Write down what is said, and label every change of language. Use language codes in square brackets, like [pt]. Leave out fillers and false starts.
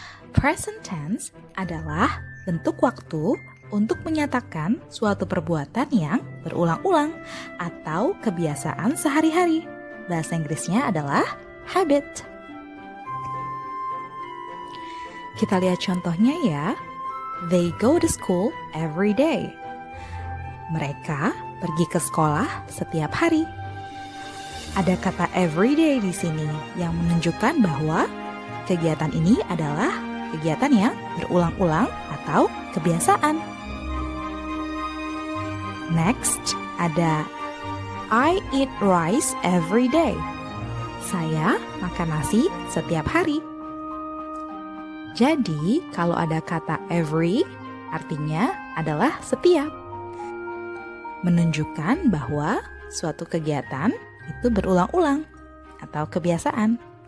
[id] Present tense adalah bentuk waktu untuk menyatakan suatu perbuatan yang berulang-ulang atau kebiasaan sehari-hari. Bahasa Inggrisnya adalah habit. Kita lihat contohnya ya. [en] They go to school every day. [id] Mereka pergi ke sekolah setiap hari. Ada kata everyday di sini yang menunjukkan bahwa kegiatan ini adalah kegiatan yang berulang-ulang atau kebiasaan. [en] Next, [id] ada [en] I eat rice every day. [id] Saya makan nasi setiap hari. Jadi, kalau ada kata every, artinya adalah setiap. Menunjukkan bahwa suatu kegiatan itu berulang-ulang atau kebiasaan.